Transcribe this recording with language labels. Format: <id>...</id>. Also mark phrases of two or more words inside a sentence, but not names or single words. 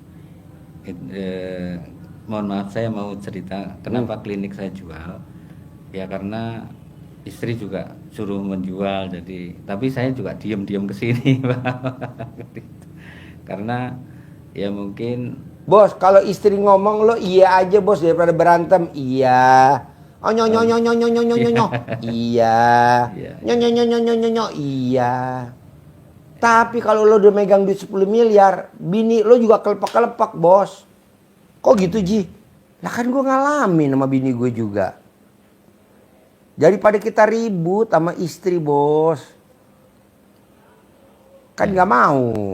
<id>Mohon maaf saya mau cerita kenapa klinik saya jual. Ya karena istri juga suruh menjual, jadi tapi saya juga diam-diam ke sini, Pak. Karena ya mungkin Bos, kalau istri ngomong lo iya aja bos daripada berantem. Iya. Oh nyo nyo nyo nyo nyo nyo nyo nyo. Iya. Nyo nyo nyo nyo nyo nyo nyo. Iya. Tapi kalau lo udah megang duit 10 miliar, bini lo juga kelepek-kelepek, bos. Kok gitu, Ji? Lah kan gue ngalamin sama bini gue juga. Daripada kita ribut sama istri, bos. Kan gak mau.</id>